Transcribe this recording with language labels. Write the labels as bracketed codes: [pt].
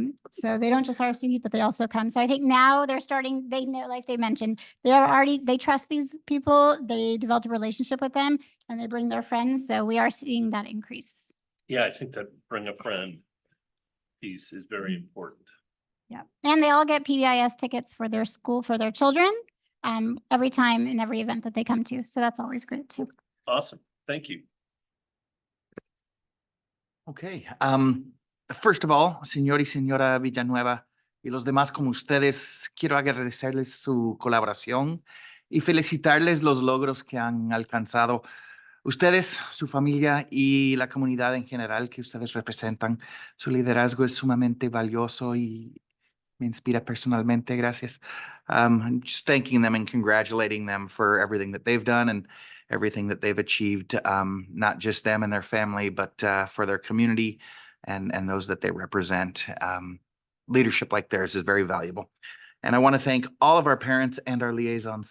[en] So they don't just RSVP, but they also come. So I think now they're starting, they know, like they mentioned, they trust these people, they developed a relationship with them and they bring their friends. So we are seeing that increase. Yeah, I think that bring a friend piece is very important. Yeah. And they all get PBIS tickets for their school, for their children, every time in every event that they come to. So that's always great too. Awesome. Thank you. Okay. [es] First of all, señor y señora Villanueva y los demás como ustedes, quiero agradecerles su colaboración y felicitarles los logros que han alcanzado. Ustedes, su familia y la comunidad en general que ustedes representan, su liderazgo es sumamente valioso y me inspira personalmente. Gracias. [en] I'm just thanking them and congratulating them for everything that they've done and everything that they've achieved, not just them and their family, but for their community and those that they represent. Leadership like theirs is very valuable. And I want to thank all of our parents and our liaisons.